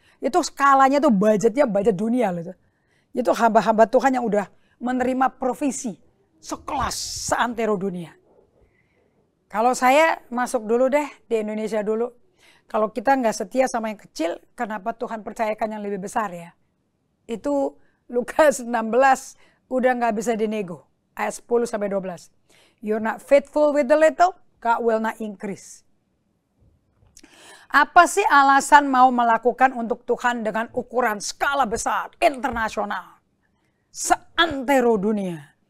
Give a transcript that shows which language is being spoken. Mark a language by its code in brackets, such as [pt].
[id] Itu skalanya tuh budgetnya budget dunia loh. Itu hamba-hamba Tuhan yang udah menerima provisi sekelas seantero dunia. Kalau saya masuk dulu deh di Indonesia dulu. Kalau kita nggak setia sama yang kecil, kenapa Tuhan percayakan yang lebih besar ya? Itu Lukas 16 udah nggak bisa dinego. Ayat 10-12. [en] You're not faithful with the little, God will not increase. [id] Apa sih alasan mau melakukan untuk Tuhan dengan ukuran skala besar, internasional, seantero dunia?